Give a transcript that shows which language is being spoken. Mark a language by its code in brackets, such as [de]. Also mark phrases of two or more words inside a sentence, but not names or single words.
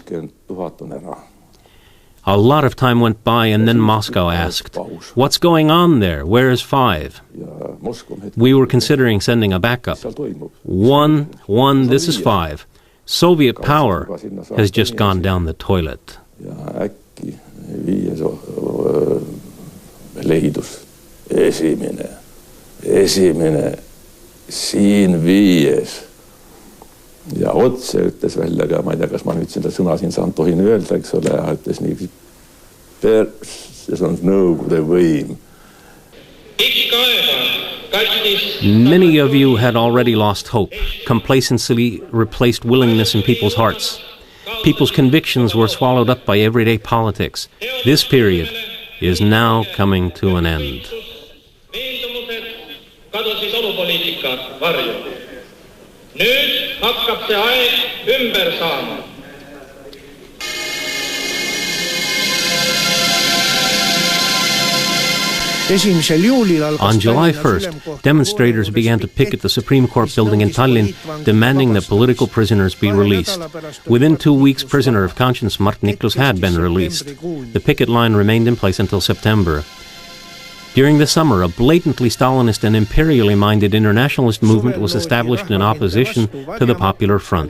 [en] A lot of time went by, and then Moscow asked, "What's going on there? Where is 5? We were considering sending a backup. 1, this is 5. Soviet power has just gone down the toilet." [et] Esimene, siin 5. Ja otse ütles välja ka, ma ei tea, kas ma nüüd seda sõna siin tohin öelda, eks ole, ja ütles nii, see on Nõukogude võim. [en] Many of you had already lost hope. Complacency replaced willingness in people's hearts. People's convictions were swallowed up by everyday politics. This period is now coming to an end. [et] Nüüd hakkab see aeg ümber saama. [en] On July 1st, demonstrators began to picket the Supreme Court building in Tallinn, demanding that political prisoners be released. Within 2 weeks, prisoner of conscience Mart Niklus had been released. The picket line remained in place until September. During the summer, a blatantly Stalinist and imperially minded internationalist movement was established in opposition to the Popular Front.